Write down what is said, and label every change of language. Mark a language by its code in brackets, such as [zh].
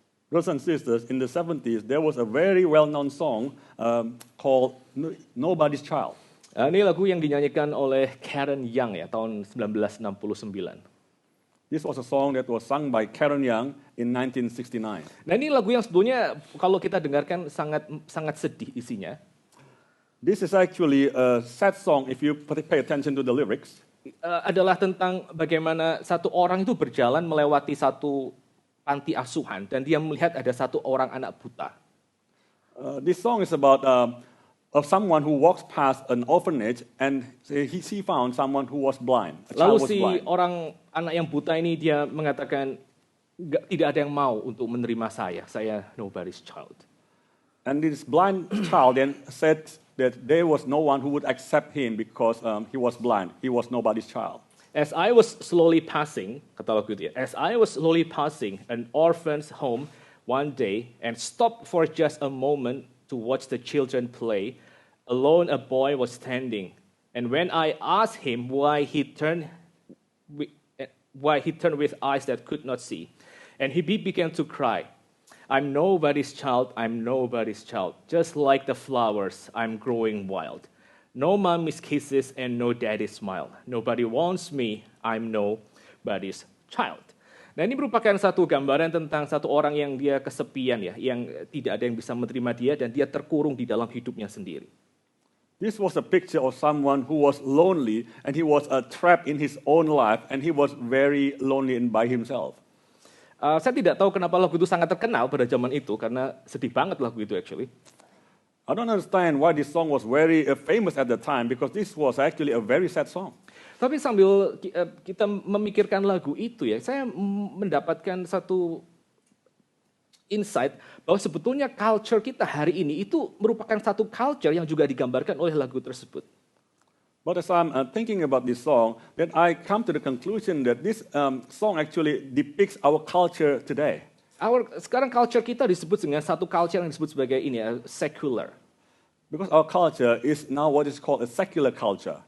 [en] Brothers and sisters, in the 70s, there was a very well-known song called Nobody's Child. [id] Ini lagu yang dinyanyikan oleh Karen Young ya, tahun 1969. [en] This was a song that was sung by Karen Young in 1969. [id] Nah, ini lagu yang sebetulnya kalau kita dengarkan sangat sedih isinya. [en] This is actually a sad song if you pay attention to the lyrics. [id] Adalah tentang bagaimana satu orang itu berjalan melewati satu panti asuhan dan dia melihat ada satu orang anak buta. [en] This song is about of someone who walks past an orphanage and he found someone who was blind. [id] Lalu si orang anak yang buta ini dia mengatakan tidak ada yang mau untuk menerima saya [en] nobody's child. And this blind child then said that there was no one who would accept him because he was blind. He was nobody's child. As I was slowly passing, [id] kata lagu dia, [en] as I was slowly passing an orphan's home one day and stopped for just a moment to watch the children play, alone a boy was standing. And when I asked him why he turned with eyes that could not see, and he began to cry. I'm nobody's child, I'm nobody's child. Just like the flowers, I'm growing wild. No mommy's kisses and no daddy's smile. Nobody wants me, I'm nobody's child. [id] Nah, ini merupakan satu gambaran tentang satu orang yang dia kesepian ya, yang tidak ada yang bisa menerima dia dan dia terkurung di dalam hidupnya sendiri. [en] This was a picture of someone who was lonely and he was trapped in his own life and he was very lonely and by himself. [id] Saya tidak tahu kenapa lagu itu sangat terkenal pada zaman itu karena sedih banget lagu itu actually. [en] I don't understand why this song was very famous at the time because this was actually a very sad song. [id] Tapi sambil kita memikirkan lagu itu ya, saya mendapatkan satu insight bahwa sebetulnya culture kita hari ini itu merupakan satu culture yang juga digambarkan oleh lagu tersebut. [en] But as I'm thinking about this song, then I come to the conclusion that this song actually depicts our culture today. [id] Sekarang culture kita disebut dengan satu culture yang disebut sebagai ini ya, secular. [en] Because our culture is now what is called a secular culture.